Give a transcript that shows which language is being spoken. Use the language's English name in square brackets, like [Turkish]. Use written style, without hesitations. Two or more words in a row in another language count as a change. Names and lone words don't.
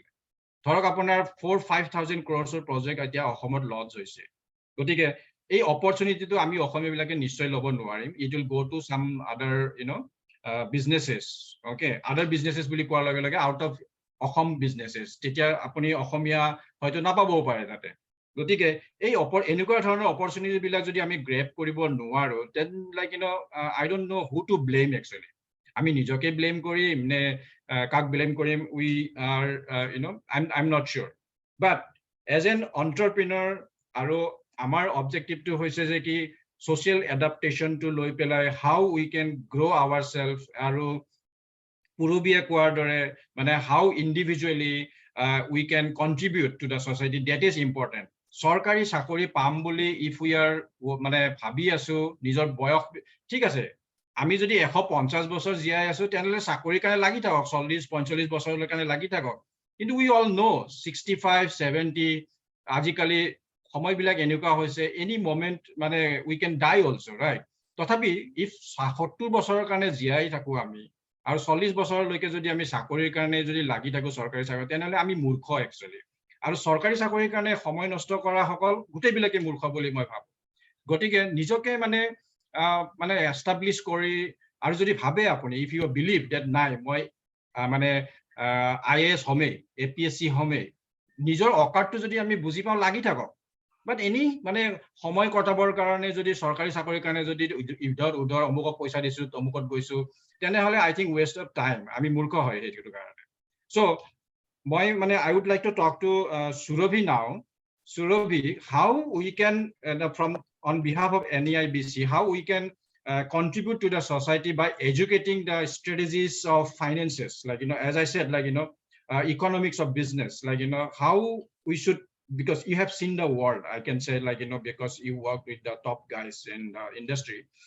[Assamese] ধৰক আপোনাৰ 4-5,000 [English] crores project [Assamese] এতিয়া অসমত লঞ্চ হৈছে। গতিকে এই অপৰচুনিটিটো আমি অসমীয়াবিলাকে নিশ্চয় ল'ব নোৱাৰিম। [English] It will go to some other, businesses, okay, other businesses [Assamese] বুলি কোৱাৰ লগে লগে [English] out of অসম businesses, [Assamese] তেতিয়া আপুনি অসমীয়া হয়তো নাপাবও পাৰে তাতে। গতিকে এই এনেকুৱা ধৰণৰ অপৰচুনিটি বিলাক যদি আমি গ্ৰেব কৰিব নোৱাৰো, [English] then like I don't know who to blame actually. [Assamese] আমি নিজকে ব্লেম কৰিম নে কাক ব্লেম কৰিম? [English] We are, I'm not sure. But as an entrepreneur, [Assamese] আৰু আমাৰ অবজেক্টিভটো হৈছে যে কি [English] social adaptation to [Assamese] লৈ পেলাই [English] how we can grow ourselves, [Assamese] আৰু পুৰবিয়ে কোৱাৰ দৰে মানে [English] how individually we can contribute to the society, that is important. [Assamese] চৰকাৰী চাকৰি পাম বুলি [English] if we are [Assamese] মানে ভাবি আছো নিজৰ বয়স ঠিক আছে, আমি যদি 150 বছৰ জীয়াই আছো তেনেহলে চাকৰি কাৰণে লাগি থাকক, 40-45 বছৰৰ কাৰণে লাগি থাকক। কিন্তু [English] we all know [Assamese] 65-70 আজিকালি সময়বিলাক এনেকুৱা হৈছে, [English] any moment মানে we can die also, right? [Assamese] তথাপি if 70 বছৰৰ কাৰণে জীয়াই থাকো আমি আৰু 40 বছৰলৈকে যদি আমি চাকৰিৰ কাৰণে যদি লাগি থাকো চৰকাৰী চাকৰি, তেনেহলে আমি মূৰ্খ একচুৱেলি। আৰু চৰকাৰী চাকৰিৰ কাৰণে সময় নষ্ট কৰা সকল গোটেইবিলাকে মূৰ্খ বুলি মই ভাবো। গতিকে নিজকে মানে এষ্টাব্লিছ কৰি, আৰু যদি ভাবে আপুনি [English] if you believe that [Assamese] নাই মই মানে IAS হমেই, APSC হমেই, নিজৰ অকাৰটো যদি আমি বুজি পাওঁ লাগি থাকক। বাট এনি মানে সময় কটাবৰ কাৰণে যদি চৰকাৰী চাকৰিৰ কাৰণে যদি উদৰ অমুকক পইচা দিছো অমুকত গৈছো, তেনেহলে [English] I think waste of time, [Assamese] আমি মূৰ্খ হয় সেইটো কাৰণে। [English] So [Assamese] মই মানে [English] I would like to talk to Surabhi now. Surabhi, how we can from on behalf of NEIBC, how we can contribute to the society by educating the strategies of finances, like as I said, like economics of business, like how we should, because you have seen the world, I can say, like because you work with the top guys in the industry.